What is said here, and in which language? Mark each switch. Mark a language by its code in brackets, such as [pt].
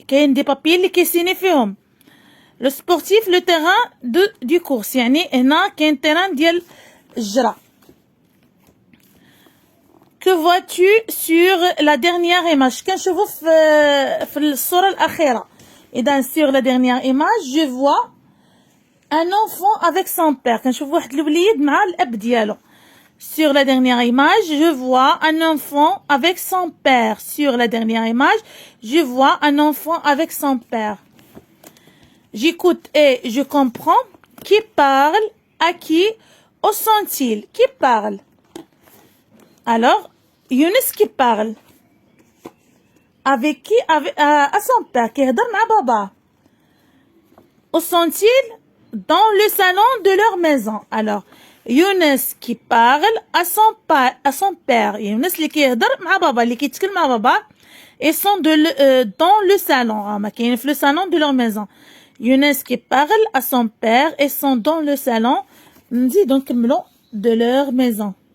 [ar] كاين [fr] des papiers [ar] اللي كيسيني فيهم. [fr] Le sportif, le terrain du course. [ar] يعني هنا كاين terrain ديال الجرة. [fr] Que vois-tu sur la dernière image? [ar] كنشوفو في الصورة الأخيرة. [fr] إذا sur la dernière image, je vois un enfant avec son père. [ar] كنشوف واحد الوليد مع الأب ديالو. [fr] Sur la dernière image, je vois un enfant avec son père. Sur la dernière image, je vois un enfant avec son père. J'écoute et je comprends. Qui parle? À qui? Où sont-ils? Qui parle? Alors, Younes qui parle. Avec qui? À son père. [ar] كيهضر مع بابا. [fr] Où sont-ils? Dans le salon de leur maison. Alors, Younes qui parle à son père. [ar] Younes اللي كيهضر مع بابا, اللي كيتكلم مع بابا. [fr] Ils sont dans le salon. [ar] ما كاين في [fr] le salon de leur maison. Younes qui parle à son père et sont dans le salon. [ar] نزيدو نكملو [fr] de leur maison.